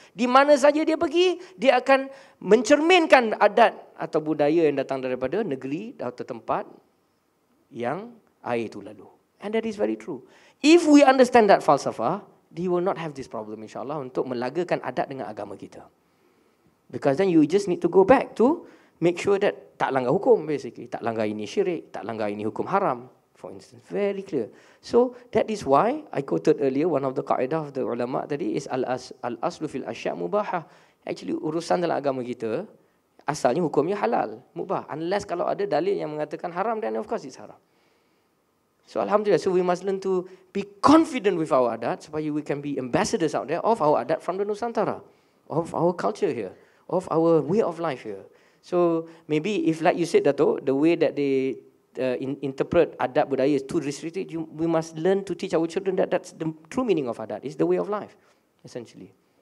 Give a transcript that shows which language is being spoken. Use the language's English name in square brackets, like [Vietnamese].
[Malay] Di mana saja dia pergi, dia akan mencerminkan adat atau budaya yang datang daripada negeri atau tempat yang air itu lalu. [English] And that is very true. If we understand that falsafah, we will not have this problem insyaAllah [Malay] untuk melagakan adat dengan agama kita. [English] Because then you just need to go back to make sure that [Malay] tak langgar hukum [English] basically. [Malay] Tak langgar ini syirik, tak langgar ini hukum haram. [English] For instance, very clear. So that is why I quoted earlier one of the kaedah of the ulama tadi is [Arabic] al-aslu fil asya' mubahah. [Malay] Actually urusan dalam agama kita asalnya hukumnya halal, mubah. Unless kalau ada dalil yang mengatakan haram, [English] then of course it's haram. So alhamdulillah, so we must learn to be confident with our adat [Malay] supaya [English] we can be ambassadors out there of our adat from the Nusantara, of our culture here, of our way of life here. So maybe if like you said Dato', the way that they interpret adat budaya is too restricted, we must learn to teach our children that that's the true meaning of adat, is the way of life, essentially.